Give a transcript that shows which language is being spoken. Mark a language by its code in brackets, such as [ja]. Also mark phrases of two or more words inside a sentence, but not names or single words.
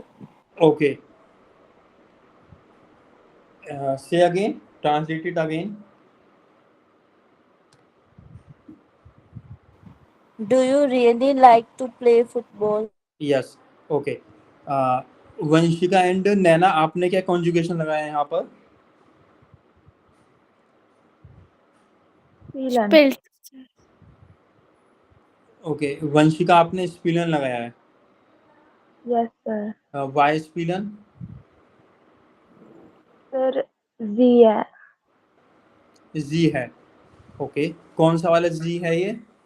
[en] Okay. Say again. Translate it again. Do you really like to play football? Yes. Okay. [hi] Uh, वंशिका एंड नैना, आपने क्या कॉन्जुगेशन लगाया है यहाँ पर? [de] Spielen. Spielt. [hi] ओके, वंशिका आपने स्पिलन लगाया है. [en] Yes, sir. Why spielen? [hi] Sir, Z है. जी है. ओके, कौन सा वाला जी है ये?